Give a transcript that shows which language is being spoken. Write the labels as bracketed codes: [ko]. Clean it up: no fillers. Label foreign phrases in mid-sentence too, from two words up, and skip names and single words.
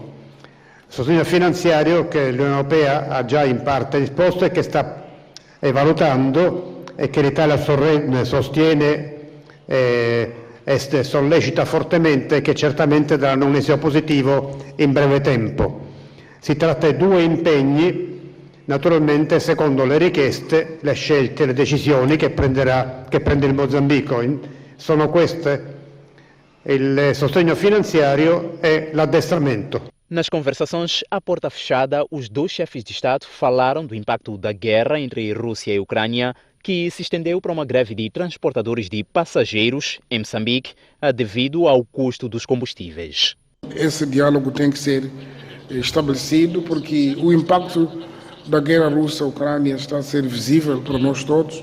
[it] Sostegno finanziario che l'Unione Europea ha già in parte disposto e che sta valutando e che l'Italia sostiene e sollecita fortemente e che certamente daranno un esito positivo in breve tempo. Si tratta di due impegni, naturalmente secondo le richieste, le scelte, le decisioni che prende il Mozambico. Sono queste il sostegno finanziario e l'addestramento. [pt] Nas conversações à porta fechada, os dois chefes de Estado falaram do impacto da guerra entre Rússia e Ucrânia, que se estendeu para uma greve de transportadores de passageiros em Moçambique devido ao custo dos combustíveis. Esse diálogo tem que ser estabelecido porque o impacto da guerra russa-Ucrânia está a ser visível para nós todos.